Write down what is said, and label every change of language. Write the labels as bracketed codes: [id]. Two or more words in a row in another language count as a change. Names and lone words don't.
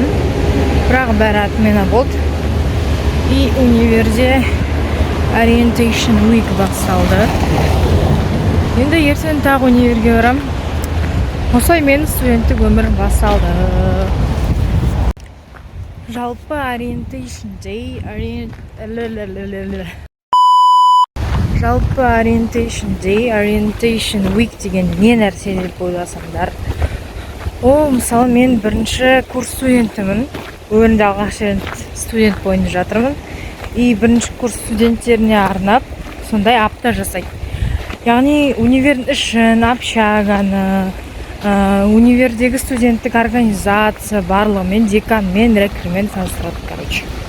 [kk] Бірақ бәрі атмена болды. И универде [en] orientation week [kk] басталды. Енді ертең тағы универге барам. Осылай менің студенттік өмірім басталды. Жалпы [en] orientation day, orientation week [kk] деген не нәрсе деп ойласаңдар. Мысалы, мен бірінші курс студентімін. Өмірімде алғаш студент бойында жатырмын. И бірінші курс студенттеріне арнап, сондай апта жасайды. Яғни универдің ішін, общаганы, универдегі студенттік организация барлығымен, деканмен, ректормен таныстырады, короче.